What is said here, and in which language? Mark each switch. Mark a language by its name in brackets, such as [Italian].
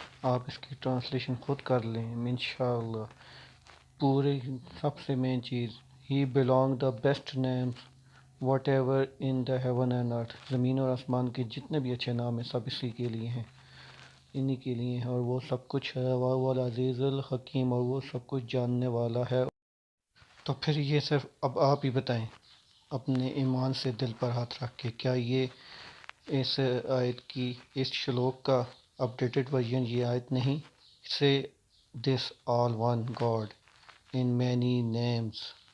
[Urdu] آپ اس کی ٹرانسلیشن خود کر لیں انشاءاللہ. پورے سب سے مین چیز He belong the best names. [English] Whatever in the heaven and earth. [Urdu] زمین اور آسمان کے جتنے بھی اچھے نام ہیں سب اسی کے لیے ہیں، انہی کے لیے ہیں. اور وہ سب کچھ ہے. وہ العزیز الحکیم، اور وہ سب کچھ جاننے والا ہے. تو پھر یہ صرف اب آپ ہی بتائیں اپنے ایمان سے دل پر ہاتھ رکھ کے، کیا یہ اس آیت کی، اس شلوک کا اپڈیٹڈ ورژن یہ آیت نہیں؟ سے دس all one God in many names.